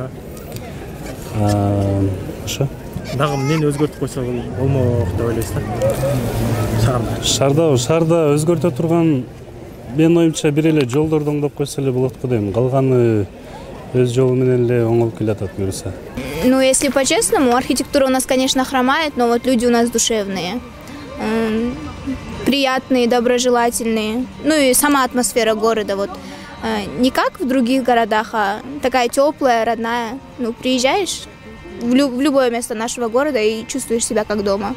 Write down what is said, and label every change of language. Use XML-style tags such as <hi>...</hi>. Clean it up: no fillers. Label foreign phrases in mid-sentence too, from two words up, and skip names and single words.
<ky>Ошо. Дагы эмнени өзгөртүп койсо болмок деп ойлойсуз да? Шаарда өзгөртө турган менин оюмча бир эле жолдорду оңдоп койсо эле болот го дейм. Калганы өз жолу менен эле оңолуп келатат буюрса.</ky> <ru>Ну, если по-честному, архитектура у нас, конечно, хромает, но вот люди у нас душевные, приятные, доброжелательные. Ну и сама атмосфера города, вот не как в других городах, а такая теплая, родная. Ну, приезжаешь в любое место нашего города и чувствуешь себя как дома.</ru>